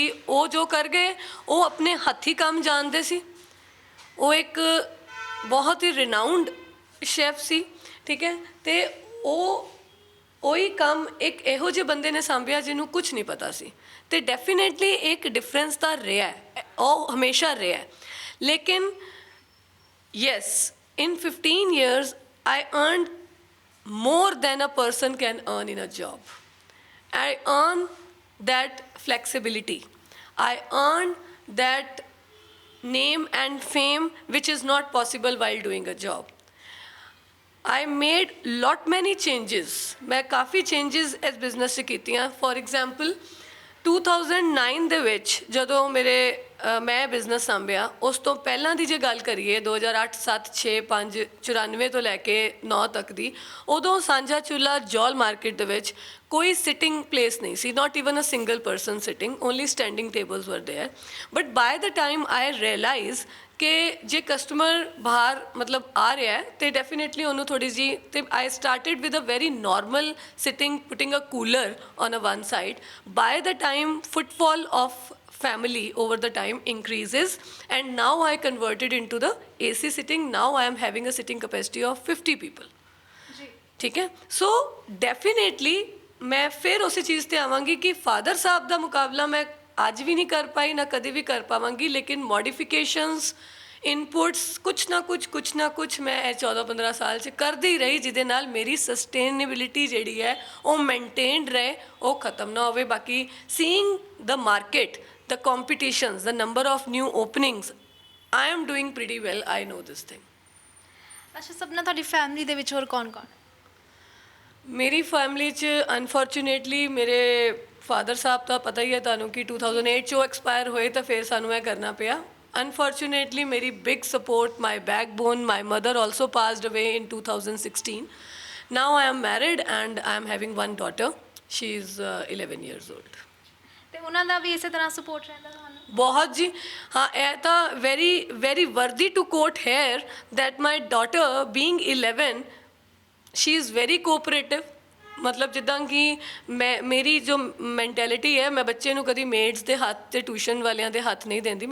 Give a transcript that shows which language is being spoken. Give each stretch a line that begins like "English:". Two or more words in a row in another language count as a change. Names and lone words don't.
Punjabi: ਉਹ ਜੋ ਕਰ ਗਏ ਉਹ ਆਪਣੇ ਹੱਥੀਂ ਕੰਮ ਜਾਣਦੇ ਸੀ, ਉਹ ਇੱਕ ਬਹੁਤ ਹੀ
English: renowned chef
Punjabi: ਸੀ। ਠੀਕ ਹੈ, ਅਤੇ ਉਹੀ ਕੰਮ ਇੱਕ ਇਹੋ ਜਿਹੇ ਬੰਦੇ ਨੇ ਸਾਂਭਿਆ ਜਿਹਨੂੰ ਕੁਝ ਨਹੀਂ ਪਤਾ ਸੀ, ਅਤੇ ਡੈਫੀਨੇਟਲੀ ਇੱਕ ਡਿਫਰੈਂਸ ਤਾਂ ਰਿਹਾ, ਉਹ ਹਮੇਸ਼ਾ ਰਿਹਾ।
English: ਲੇਕਿਨ yes, in 15 years I earned more than a person can earn in a job. I earn that flexibility, I earn that name and fame which is not possible while doing a job. I made lot many changes.
Punjabi: ਮੈਂ ਕਾਫ਼ੀ changes ਇਸ business 'ਚ ਕੀਤੀਆਂ.
English: For example,
Punjabi: 2009 ਦੇ ਵਿੱਚ ਜਦੋਂ ਮੈਂ ਬਿਜ਼ਨਸ ਸੰਭਿਆ, ਉਸ ਤੋਂ ਪਹਿਲਾਂ ਦੀ ਜੇ ਗੱਲ ਕਰੀਏ 2008 7 6 5 94 ਤੋਂ ਲੈ ਕੇ 9 ਤੱਕ ਦੀ, ਉਦੋਂ ਸਾਂਝਾ ਚੁੱਲ੍ਹਾ ਜੌਲ ਮਾਰਕੀਟ ਦੇ ਵਿੱਚ ਕੋਈ
English: sitting place
Punjabi: ਨਹੀਂ ਸੀ,
English: not even a single person sitting, only standing tables were there. but by the time I realise
Punjabi: ਕਿ ਜੇ ਕਸਟਮਰ ਬਾਹਰ ਮਤਲਬ ਆ ਰਿਹਾ ਹੈ ਤੇ ਡੈਫੀਨੇਟਲੀ ਉਹਨੂੰ ਥੋੜ੍ਹੀ ਜਿਹੀ, ਤੇ
English: I started with a very normal sitting, putting a cooler on a one side. by the time footfall of family over the time increases, and now I converted into the AC sitting. Now I am having a sitting capacity of 50 people.
Punjabi: ਠੀਕ ਹੈ.
English: So definitely
Punjabi: ਮੈਂ ਫਿਰ ਉਸੀ ਚੀਜ਼ ਤੇ ਆਵਾਂਗੀ ਕਿ ਫਾਦਰ ਸਾਹਬ ਦਾ ਮੁਕਾਬਲਾ ਮੈਂ ਅੱਜ ਵੀ ਨਹੀਂ ਕਰ ਪਾਈ, ਨਾ ਕਦੇ ਵੀ ਕਰ ਪਾਵਾਂਗੀ, ਲੇਕਿਨ
English: modifications, inputs,
Punjabi: ਕੁਛ ਨਾ ਕੁਛ ਮੈਂ ਇਹ 14-15 ਸਾਲ 'ਚ ਕਰਦੀ ਰਹੀ, ਜਿਹਦੇ ਨਾਲ ਮੇਰੀ ਸਸਟੇਨੇਬਿਲਿਟੀ ਜਿਹੜੀ ਹੈ ਉਹ ਮੇਨਟੇਨਡ ਰਹੇ, ਉਹ ਖਤਮ ਨਾ ਹੋਵੇ.
English: ਬਾਕੀ seeing the market, the competitions, the number of new openings, I am doing pretty well. I know this thing.
Punjabi: ਅੱਛਾ ਸਪਨਾ, ਤੁਹਾਡੀ ਫੈਮਿਲੀ ਦੇ ਵਿੱਚ ਹੋਰ ਕੌਣ-ਕੌਣ? ਮੇਰੀ ਫੈਮਿਲੀ 'ਚ ਅਨਫੋਰਚੂਨੇਟਲੀ ਮੇਰੇ ਫਾਦਰ ਸਾਹਿਬ ਤਾਂ ਪਤਾ ਹੀ ਹੈ ਤੁਹਾਨੂੰ ਕਿ 2008 'ਚੋਂ ਐਕਸਪਾਇਰ ਹੋਏ, ਤਾਂ ਫਿਰ ਸਾਨੂੰ ਇਹ ਕਰਨਾ ਪਿਆ. Unfortunately, ਮੇਰੀ
English: big support, my backbone, my mother also passed away in 2016. Now I am married and I am having one daughter. She is 11 years old.
Punjabi: ਤੇ ਉਹਨਾਂ ਦਾ ਵੀ ਇਸੇ ਤਰ੍ਹਾਂ ਸਪੋਰਟ ਰਹਿੰਦਾ ਤੁਹਾਨੂੰ? ਬਹੁਤ ਜੀ ਹਾਂ.
English: ਇਹ ਤਾਂ very worthy to quote here that my daughter being 11, she is very cooperative.
Punjabi: ਮਤਲਬ ਜਿੱਦਾਂ ਕਿ ਮੇਰੀ ਜੋ ਮੈਂਟੈਲਿਟੀ ਹੈ, ਮੈਂ ਬੱਚੇ ਨੂੰ ਕਦੀ ਮੇਡਸ ਦੇ ਹੱਥ ਤੇ ਟਿਊਸ਼ਨ ਵਾਲਿਆਂ ਦੇ ਹੱਥ ਨਹੀਂ ਦਿੰਦੀ.